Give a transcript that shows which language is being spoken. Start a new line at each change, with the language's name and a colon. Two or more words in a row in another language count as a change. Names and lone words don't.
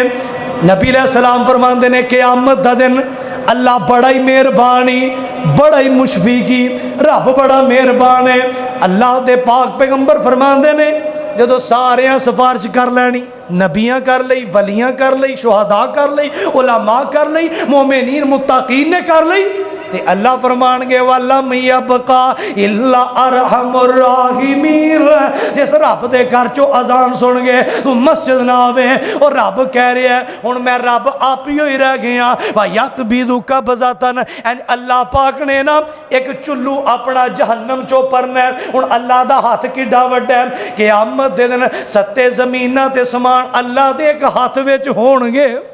Punjabi: نبی علیہ السلام فرماندے نے قیامت دا دن اللہ بڑا ہی مہربانی، بڑا ہی مشفقی، رب بڑا مہربان ہے. اللہ دے پاک پیغمبر فرماندے نے جدوں ساریاں سفارش کر لینی، نبیاں کر لئی، ولیاں کر لئی، شہدا کر لئی، علما کر لئی, वलियां कर लई, शुहदा कर लई, उलमा कर लई, مومنین متقین نے کر لئی، تے اللہ فرمانگے
Arabic: ولم يبق إلا أرحم الراحمين.
Punjabi: جس رب دے گھر چوں اذان سن گئے تو مسجد نا آوے اور رب کہہ رہا ہے ہن میں رب آپ ہی ہوئی رہ گیا
Arabic: ويقبض قبضة.
Punjabi: اللہ پاک نے نا اک چلو اپنا جہنم چوں بھرنا ہے. ہن اللہ دا ہتھ کڈا وڈا ہے، قیامت دے دن ستے زمیناں تے اسمان اللہ دے اک ہتھ وچ ہونگے.